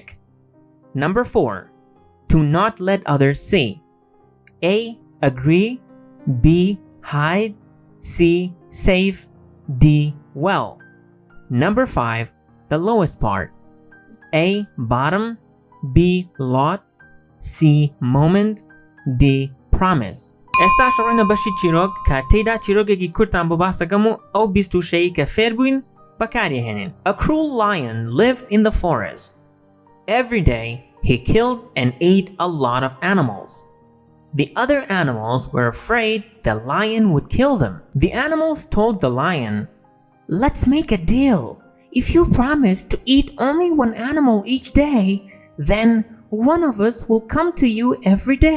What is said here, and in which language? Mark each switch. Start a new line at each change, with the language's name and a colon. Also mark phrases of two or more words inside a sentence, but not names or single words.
English: Number 4. To not let others see. A. Agree. B. Hide. C. Safe. D. Well. Number 5. The lowest part. A. Bottom. B. Lot. C. Moment. D. Promise.
Central Kurdish: ئێستا شەڕۆینە بەشی چیرۆک کە تێیدا چیرۆکێکی کورتان بۆ باسەکەم و ئەو 26 کە فێر بووین بەکارهێنین.
English: A cruel lion lived in the forest. Every day he killed and ate a lot of animals. The other animals were afraid the lion would kill them. The animals told the lion, "Let's make a deal. If you promise to eat only one animal each day, then one of us will come to you every day.